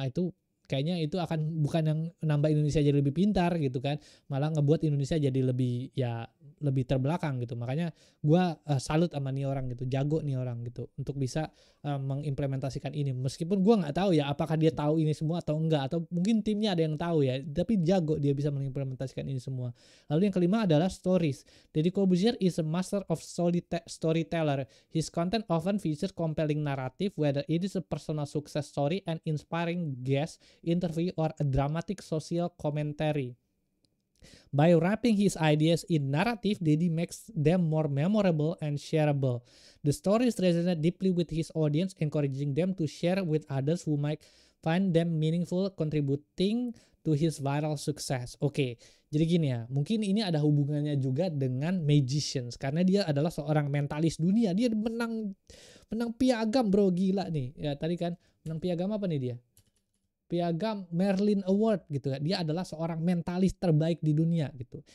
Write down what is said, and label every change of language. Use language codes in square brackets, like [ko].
[id] Nah itu kayaknya itu akan bukan yang nambah Indonesia jadi lebih pintar gitu kan, malah ngebuat Indonesia jadi lebih terbelakang gitu. Makanya gue salut sama nih orang gitu, jago nih orang gitu untuk bisa mengimplementasikan ini. Meskipun gue nggak tahu ya apakah dia tahu ini semua atau enggak, atau mungkin timnya ada yang tahu ya, tapi jago dia bisa mengimplementasikan ini semua. Lalu yang kelima adalah stories. [en] Deddy Corbuzier is a master of storyteller. His content often features compelling narrative, whether it is a personal success story, an inspiring guest interview, or a dramatic social commentary. By wrapping his ideas in narrative, Deddy makes them more memorable and shareable. The stories resonate deeply with his audience, encouraging them to share with others who might find them meaningful, contributing to his viral success. [id] Oke, jadi gini ya, mungkin ini ada hubungannya juga dengan magicians, karena dia adalah seorang mentalis dunia. Dia menang piagam bro, gila nih. Ya tadi kan menang piagam apa nih dia? Piagam Merlin Award gitu ya. Dia adalah seorang mentalis terbaik di dunia gitu.